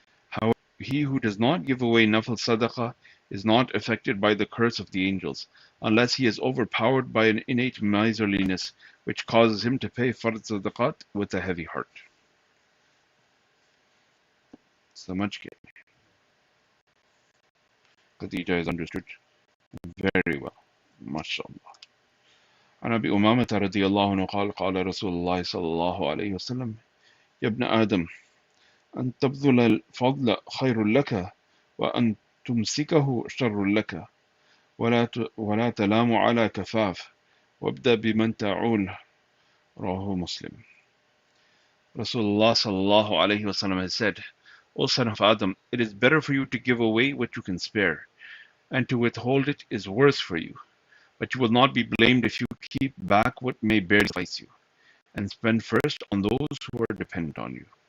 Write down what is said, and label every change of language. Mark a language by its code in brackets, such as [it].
[en] However, he who does not give away nafil sadaqah is not affected by the curse of the angels, unless he is overpowered by an innate miserliness which causes him to pay fard sadaqat with a heavy heart. So much Khadija is understood very well. MashaAllah. [ar] عن أبي أمامة رضي الله عنه قال قال رسول الله صلى الله عليه وسلم يا ابن آدم أن تبذل الفضل خير لك وأن تمسكه شر لك ولا تلام على كفاف وابدأ بمن تعول رواه Muslim. [en] Rasulullah sallallahu alayhi wasallam has said, O son of Adam, it is better for you to give away what you can spare, and to withhold it is worse for you. But you will not be blamed if you keep back what may barely suffice you, and spend first on those who are dependent on you.